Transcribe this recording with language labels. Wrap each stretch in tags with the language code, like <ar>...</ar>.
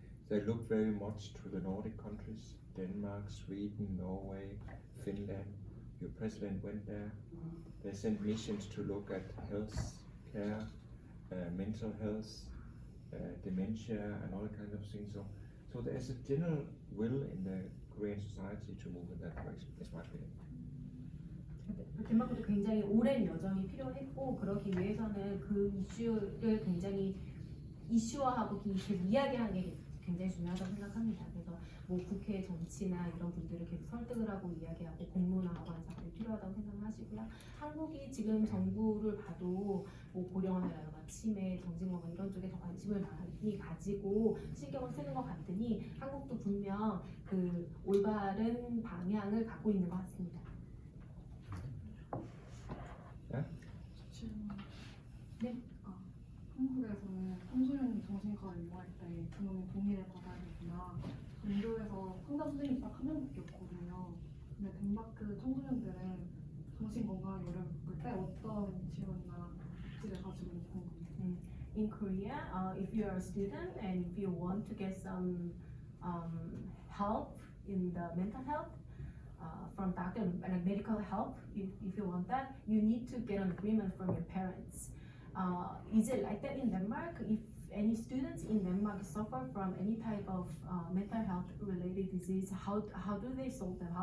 <en>They look very much to the Nordic countries, Denmark, Sweden, Norway, Finland. Your president went there. They sent missions to look at health care, mental health, dementia, and all kinds of things. So there's a general will in the Korean society to move in that direction. Is my feeling.</en> <ko>덴마크도 굉장히 오랜 여정이 필요했고 그러기 위해서는 그 이슈를 굉장히 이슈화하고 계속 이야기하는 게 굉장히 중요하다고 생각합니다. 그래서 뭐 국회 정치나 이런 분들을 계속 설득을 하고 이야기하고 공론화하고 하는 작업이 필요하다고 생각하시고요. 한국이 지금 정부를 봐도 뭐 고령화라든가 치매, 정신건강 이런 쪽에 더 관심을 많이 가지고 신경을 쓰는 것 같으니 한국도 분명 그 올바른 방향을 갖고 있는 것 같습니다. 네? 한국에서는 청소년 정신과를 이용할 때 부모님 동의를 받아야 되구나. 인도에서 상담 선생님이 딱 한 명밖에 없거든요. 근데 덴마크 청소년들은 정신건강을 어려울 때 어떤 지원이나 복지를 가지고 있는지 궁금해요.</ko> <en>In Korea, if you are a student and if you want to get some help in the mental health from doctor and medical help, if you want that, you need to get an agreement from your parents. Is it like that in Denmark? If any students in Denmark suffer from any type of mental health related disease, how do they solve them?</en>